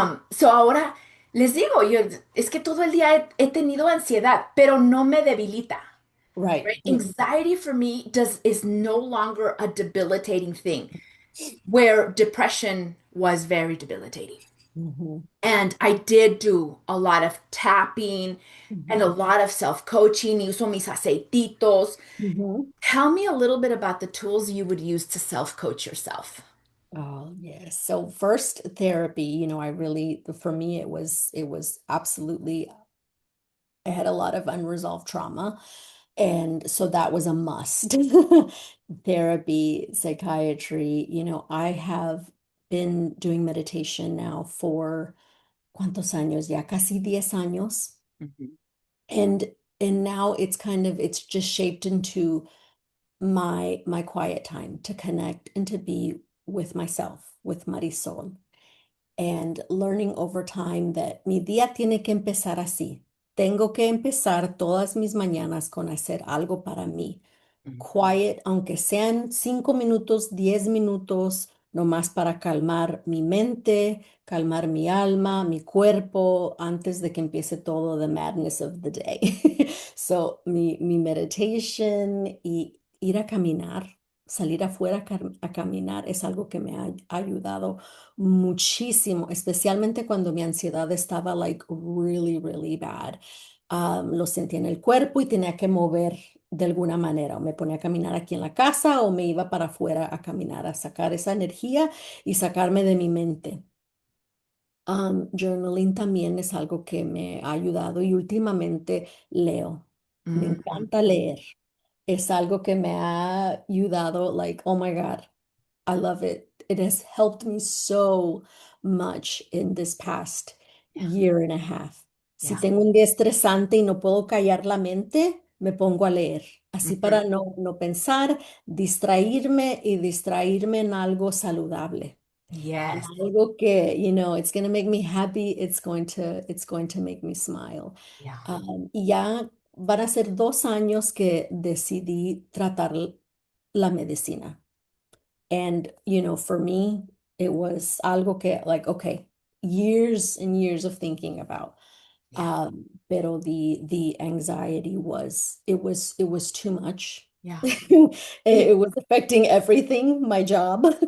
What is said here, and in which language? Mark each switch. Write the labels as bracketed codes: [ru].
[es] So ahora les digo, es que todo el día he tenido ansiedad, pero no me debilita. [en] Right. Right? Anxiety for me is no longer a debilitating thing, where depression was very debilitating. Mhm. And I did do a lot of tapping and a Mhm. lot of self-coaching. [es] Uso mis aceititos. Mhm. [en] Tell me a little bit about the tools you would use to self-coach yourself. Oh, yes. So first therapy, I really, for me, it was absolutely, I had a lot of unresolved trauma. And so that was a must. Therapy, psychiatry, I have been doing meditation now for [es] ¿cuántos años? Ya casi 10 años. Mhm. [en] And and now it's just shaped into my quiet time to connect and to be with myself, with Marisol, and learning over time that [es] mi día tiene que empezar así. Tengo que empezar todas mis mañanas con hacer algo para mí. Mhm. Quiet, aunque sean 5 minutos, 10 minutos, nomás para calmar mi mente, calmar mi alma, mi cuerpo, antes de que empiece todo [en] the madness of the day. [es] So, mi meditation y ir a caminar, salir afuera a caminar es algo que me ha ayudado muchísimo, especialmente cuando mi ansiedad estaba [en] like really, really bad. [es] Lo sentía en el cuerpo y tenía que mover de alguna manera. O me ponía a caminar aquí en la casa o me iba para afuera a caminar, a sacar esa energía y sacarme de mi mente. Journaling también es algo que me ha ayudado y últimamente leo. Me Mhm. encanta leer. Es algo que me ha ayudado, [en] like, oh my God, I love it. It has helped me so much in this past Yeah, year and a half. [es] Si [en] yeah. [es] tengo un día estresante y no puedo callar la mente, me pongo a leer, así para no pensar, distraerme y distraerme en algo saludable. [en] And Yes. [es] algo que, [en] it's going to make me happy, it's going to make me smile. Yeah. [es] Y ya van a ser 2 años que decidí tratar la medicina. [en] And, for me, it was [es] algo que, [en] like, okay, years and years of thinking about. Yeah. Pero the anxiety it was too much. Yeah. It, It was affecting everything, my job.